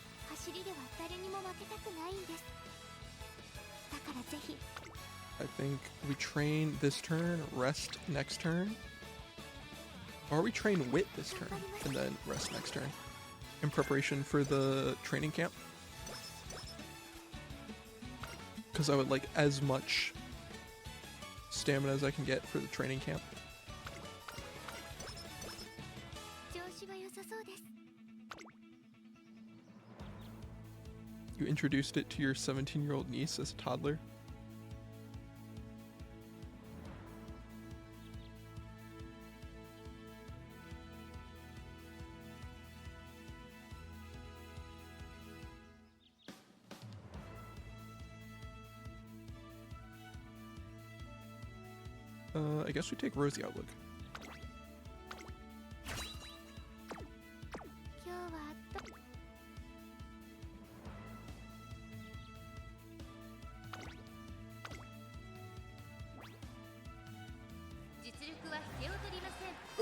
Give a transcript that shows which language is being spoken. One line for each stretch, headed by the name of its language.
Japanese: 走りでは誰にも負けたくないんです。だからぜひ。
English: I think we train this turn, rest next turn. Or we train wit this turn and then rest next turn. In preparation for the training camp. Because I would like as much stamina as I can get for the training camp.
Japanese: 調子は良さそうです。
English: You introduced it to your 17-year-old niece as a toddler. I guess we take Rosy Outlook.
Japanese: 今日は実力は引けを取りません。